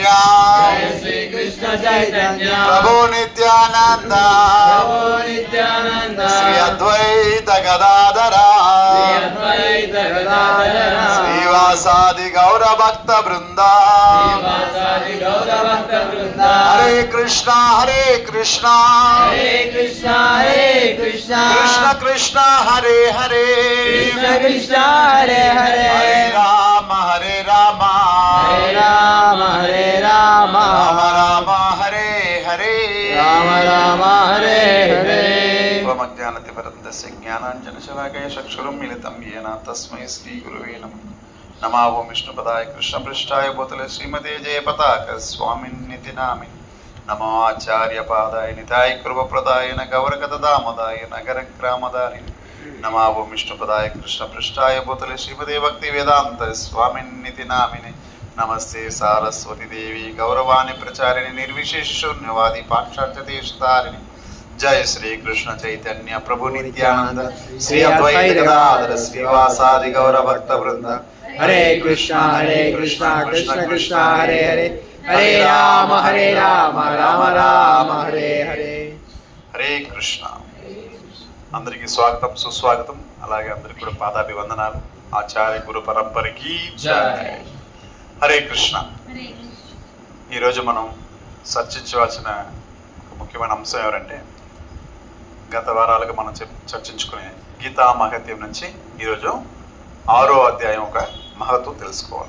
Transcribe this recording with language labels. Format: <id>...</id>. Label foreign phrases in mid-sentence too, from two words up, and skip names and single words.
<sa>जय श्री कृष्ण चैतन्य। प्रभु नित्यानंद। प्रभु नित्यानंद। श्री अद्वैत गदाधर। श्री अद्वैत गदाधर। श्रीवासादि गौर भक्त वृंदा। श्रीवासादि गौर भक्त वृंदा। हरे कृष्णा हरे कृष्णा। हरे कृष्णा हरे कृष्णा। कृष्ण कृष्ण हरे हरे। कृष्ण कृष्ण हरे हरे। हरे राम हरे राम। हरे राम हरे राम। राम राम हरे हरे। राम राम हरे हरे। ज्ञानतिमिरन्दस्य ज्ञानाञ्जनशलाकया चक्षुरुं मिलितं येन तस्मै श्रीगुरुवे नमः। नमः ओं विष्णुपदाय कृष्णपृष्ठाय भूतले श्रीमते जयपताक स्वामिन्निति नामिने। नमो आचार्यपादाय निताय कृपप्रदाय न गौरकदामोदाय नगरग्रामदारिणे। नमः ओं विष्णुपदाय कृष्णपृष्ठाय भूतले श्रीमते भक्तिवेदान्त स्वामिन्निति नामिने। नमस्ते सारस्वती देवी गौरवाणी प्रचारिणी निर्विशेष शून्यवादी पाश्चात्यदेशतारिणी। जय श्री कृष्ण चैतन्य प्रभु नित्यानंद श्री अद्वैत गदाधर श्रीवासादि गौर भक्त वृंद। हरे कृष्णा कृष्ण कृष्ण हरे हरे। हरे राम राम राम हरे हरे। हरे कृष्ण।</sa> <te>అందరికి స్వాగతం సుస్వాగతం. అలాగే అందరికి కూడా పాదాభివందనాలు. ఆచార్య గురు పరంపరకి జై.</te> <sa>హరే కృష్ణ.</sa> <te>ఈరోజు మనం చర్చించవలసిన ఒక ముఖ్యమైన అంశం ఎవరంటే, గత వారాలుగా మనం చర్చించుకునే గీతా మహత్యం నుంచి ఈరోజు 6వ అధ్యాయం ఒక మహత్వం తెలుసుకోవాలి.</te>